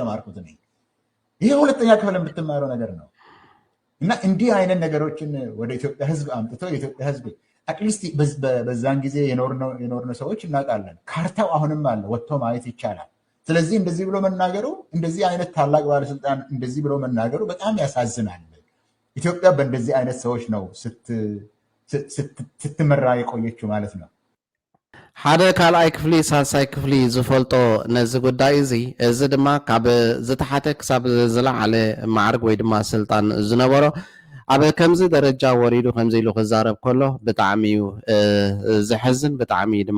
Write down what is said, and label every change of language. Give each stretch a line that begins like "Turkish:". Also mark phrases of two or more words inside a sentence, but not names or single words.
Amharic: የተማርኩት እኔ ይሄ ሁለተኛ ክፍል የምትማረው ነገር ነው እና እንዲህ አይነት ነገሮችን ወደ ኢትዮጵያ ህዝብ አምጥቶ የኢትዮጵያ ህዝብ አትሊስት በዛን ጊዜ የኖርነው ሰዎች እናውቃለን ካርታው አሁንም አለ ወጥቶ ማየት ይቻላል ስለዚህ እንደዚህ ብሎ መናገሩ እንደዚህ አይነት ታላቅ ባለስልጣን እንደዚህ ብሎ መናገሩ በጣም ያሳዝናል ኢትዮጵያ በእንደዚህ አይነት ሰዎች ነው ስትመራ የቆየችው ማለት ነው
Tigrinya: ሓደ ካልኣይ ክፍሊ ሳልሳይ ክፍሊ ዝፈልጦ ነዚ ጉዳይ እዚ ድማ ካብ ዝተሓተ ክሳብ ዝለዓለ ማዕርግ ወይ ድማ ስልጣን ዝነበሮ ኣብ ከምዚ ደረጃ ወሪዱ ከምዚ ኢሉ ክዛረብ ከሎ ብጣዕሚ እዩ ዝሕዝን ብጣዕሚ ድማ